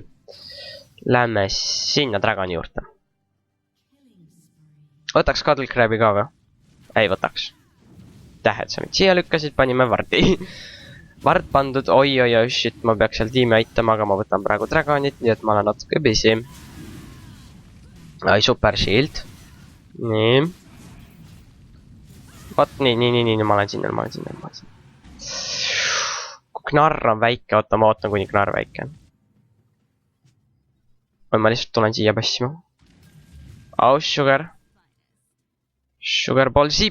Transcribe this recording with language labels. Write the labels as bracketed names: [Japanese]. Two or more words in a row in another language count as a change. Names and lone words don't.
[Estonian] Lähme sinna dragoni juurde. Võtaks Cuddle Crab'i ka või? Ei võtaks. Tähed sa mind siia lükkasid, panime vardi. Vard pandud, oi, shit, ma peaks seal tiimi aitama, aga ma võtan praegu dragonit, nii et ma olen natuke busy. Ai, super shield. Nii. Vot, nii, ma olen sinna. Kui knarr on väike, oota, ma ootan, kuni knarr väike on. Või ma lihtsalt tulen siia passima. [English] Oh, sugar. Sugar ballsi.